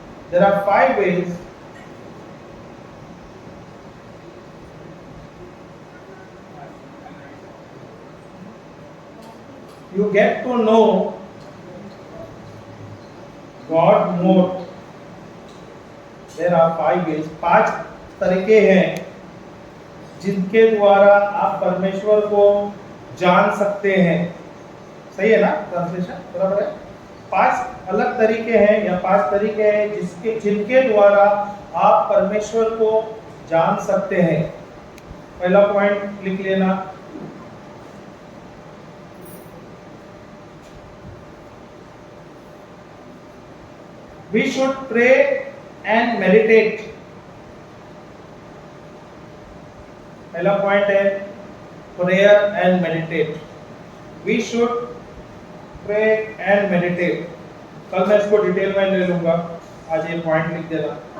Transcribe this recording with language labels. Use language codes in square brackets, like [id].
[en] There are 5 ways you get to know God more. There are 5 ways. [hi] 5 तरीके हैं जिनके द्वारा आप परमेश्वर को जान सकते हैं। सही है ना ट्रांसलेशन? बराबर है। 5 अलग तरीके हैं या 5 तरीके हैं जिनके द्वारा आप परमेश्वर को जान सकते हैं। पहला पॉइंट लिख लेना, [en] we should pray and meditate. [hi] पहला पॉइंट है prayer and meditate. [en] We should pray and meditate. [hi] कल मैं इसको डिटेल में ले लूंगा, आज ये पॉइंट लिख देना।